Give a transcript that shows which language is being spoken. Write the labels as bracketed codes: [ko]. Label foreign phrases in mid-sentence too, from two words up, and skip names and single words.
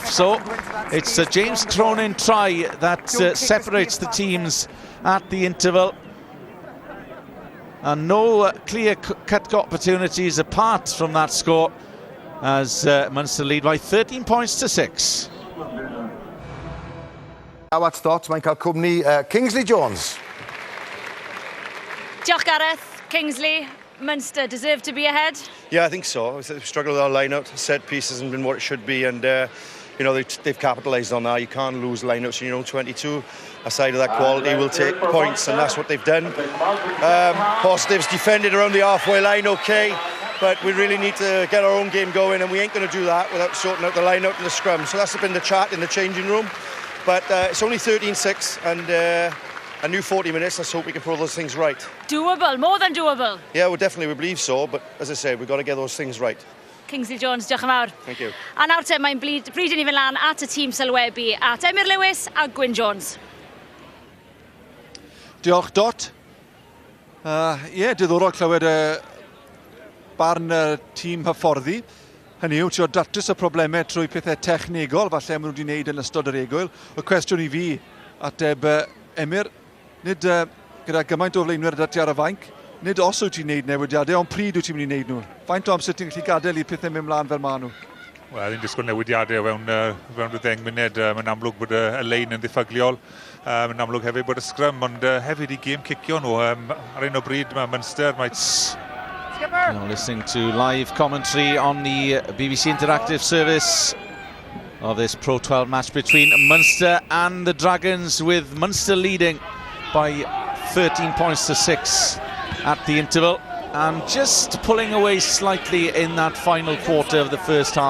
[en] So it's a James Cronin try that separates the teams at the interval. And no clear-cut opportunities apart from that score as Munster lead by 13 points to 6. Now at thoughts, [cy] mae'n cael cwmni Kingsley Jones. [en] Diolch Gareth, Kingsley, Munster deserve to be ahead? Yeah, I think so. We've struggled with our line-out. Set piece hasn't been what it should be, and you know, they've capitalised on that. You can't lose line-outs. You know, 22 aside of that quality will take points, and that's what they've done. Positives, defended around the halfway line, okay, but we really need to get our own game going, and we ain't going to do that without sorting out the line-out and the scrum. So that's been the chat in the changing room. But it's only 13-6, and a new 40 minutes. Let's hope we can put those things right. Doable, more than doable. Yeah, well, definitely we believe so, but as I said, we've got to get those things right. [cy] Kingsley Jones, diolch yn fawr. [en] Thank you. [cy] A nawr te, mae'n bryd i ni fynd lan at y tîm sylwebu at Emyr Lewis a Gwyn Jones. Diolch Dot. Diddorol clywed barn y tîm hyfforddi. Hynny yw, trio datrys y problemau trwy pethau technegol, falle maen nhw wedi wneud yn ystod yr egwyl. Y cwestiwn i fi ateb Emyr, nid gyda gymaint o flaenwyr dati ar y fainc, nid os wyt ti'n wneud newidiadau, ond pryd wyt ti'n mynd i wneud nhw? Faint o amser ti'n gallu gadael i pethau mynd mlaen fel maen nhw? Wel, ni'n disgwyl newidiadau fewn y 10 munud. Mae'n amlwg bod y lein yn ddiffygliol. Mae'n amlwg hefyd bod y scrum, ond hefyd i gêm cicio nhw. Ar un o bryd mae Munster, [en] Now listening to live commentary on the BBC Interactive service of this Pro12 match between Munster and the Dragons, with Munster leading by 13 points to 6 at the interval and just pulling away slightly in that final quarter of the first half.